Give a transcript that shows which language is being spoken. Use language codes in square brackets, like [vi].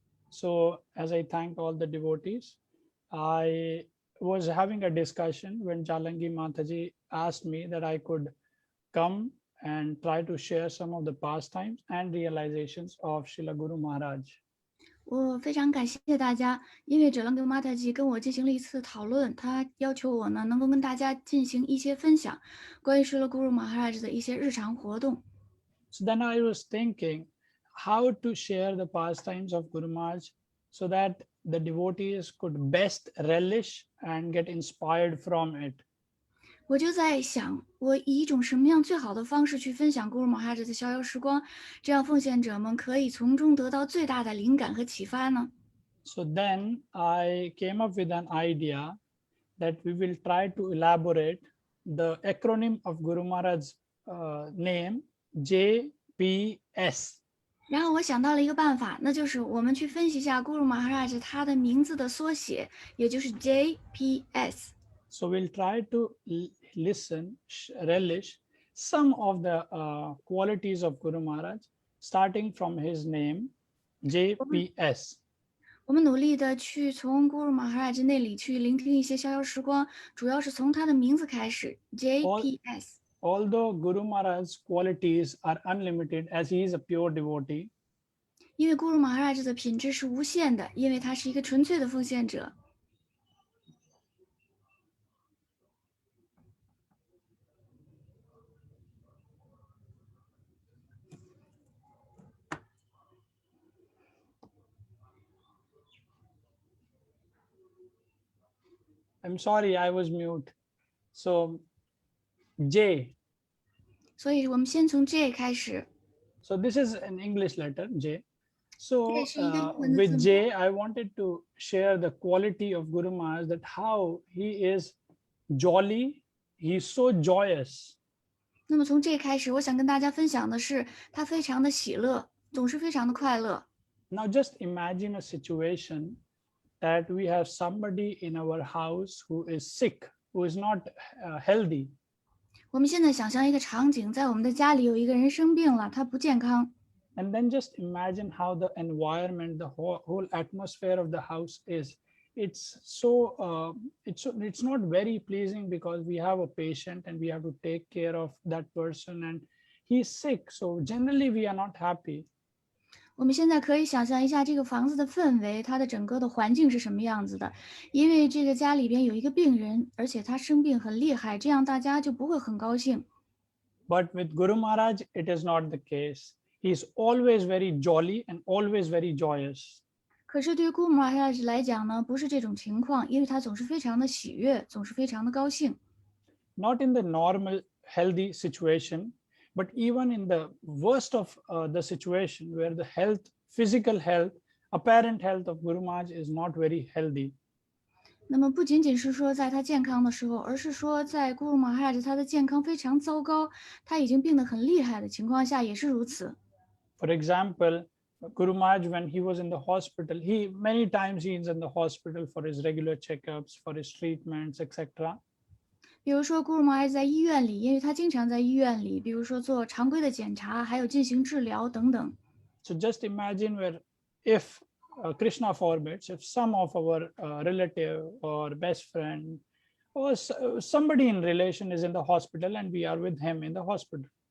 [en] So as I thank all the devotees, I was having a discussion when Jalangi Mataji asked me that I could come and try to share some of the pastimes and realizations of Srila Guru Maharaj. [zh] 我非常感谢大家，因为Jalangi Mataji跟我进行了一次讨论，他要求我呢能够跟大家进行一些分享，关于Srila Guru Maharaj 的一些日常活动。 [en] So then I was thinking how to share the pastimes of Guru Maharaj so that the devotees could best relish and get inspired from it. [zh] 我就在想，我以一种什么样最好的方式去分享 Guru Maharaj 的逍遥时光，这样奉献者们可以从中得到最大的灵感和启发呢？ [en] So then I came up with an idea that we will try to elaborate the acronym of Guru Maharaj's name, JPS. [zh] 然后我想到了一个办法，那就是我们去分析一下 Guru Maharaj 他的名字的缩写，也就是 JPS。 [en] So we'll try to listen, relish some of the qualities of Guru Maharaj, starting from his name, JPS. [zh] 我们努力的去从 Guru Maharaj 那里去聆听一些逍遥时光，主要是从他的名字开始 JPS。 [en] Although Guru Maharaj's qualities are unlimited as he is a pure devotee, [zh] 因为 Guru Maharaj 的品质是无限的，因为他是一个纯粹的奉献者。 [en] I'm sorry, I was mute. So J. [zh] 所以我们先从 J 开始。 [en] So this is an English letter, J. So [zh] 这是一个英文的字 [en] with [zh] 母。 [en] J, I wanted to share the quality of Guru Maharaj, that how he is jolly, he is so joyous. [zh] 那么从这开始，我想跟大家分享的是，他非常的喜乐，总是非常的快乐。 [en] Now just imagine a situation that we have somebody in our house who is sick, who is not healthy. [zh] 我们现在想象一个场景，在我们的家里有一个人生病了，他不健康。 [en] And then just imagine how the environment, the whole atmosphere of the house is. It's so, it's not very pleasing because we have a patient and we have to take care of that person and he's sick. So generally we are not happy. [zh] 我们现在可以想象一下这个房子的氛围，它的整个的环境是什么样子的。因为这个家里边有一个病人，而且他生病很厉害，这样大家就不会很高兴。 [en] But with Guru Maharaj, it is not the case. He's always very jolly and always very joyous. [zh] 可是对于古马哈来讲呢，不是这种情况，因为他总是非常的喜悦，总是非常的高兴。 [en] Not in the normal healthy situation, but even in the worst of the situation where the health, physical health, apparent health of Guru Maharaj is not very healthy. [zh] 那么不仅仅是说在他健康的时候，而是说在古鲁马哈拉他的健康非常糟糕，他已经病得很厉害的情况下也是如此。 [en] For example, Guru Maharaj, when he was in the hospital, many times he is in the hospital for his regular checkups, for his treatments, etc. [zh] 比如说古鲁马哈在医院里，因为他经常在医院里，比如说做常规的检查，还有进行治疗等等。 [en] So just imagine where if Krishna forbids, if some of our relative or best friend or somebody in relation is in the hospital and we are with him in the hospital.